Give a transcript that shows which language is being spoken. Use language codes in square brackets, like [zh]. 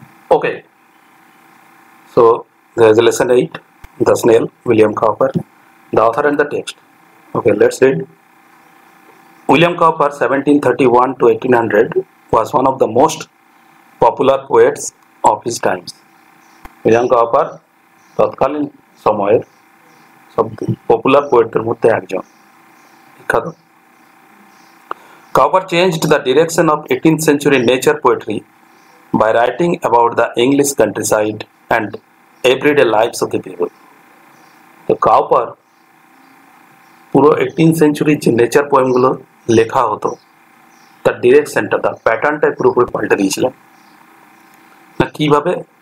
[en] Okay, so there is a lesson 8, The Snail, William Cowper, the author and the text. Okay, let's read. William Cowper, 1731 to 1800, was one of the most popular poets of his times. [bn] William Cowper, তৎকালীন সময়ের সব popular পোয়েটদের মধ্যে একজন বিখ্যাত. [en] Cowper changed the direction of 18th century nature poetry by writing about the English countryside and everyday lives of the people. [bn] তো Cowper পুরো 18th century যে nature পোয়েমগুলো লেখা হতো তার ডিরেকশনটা, তার প্যাটার্নটাই পুরোপুরি পাল্টে দিয়েছিলেন। না কিভাবে?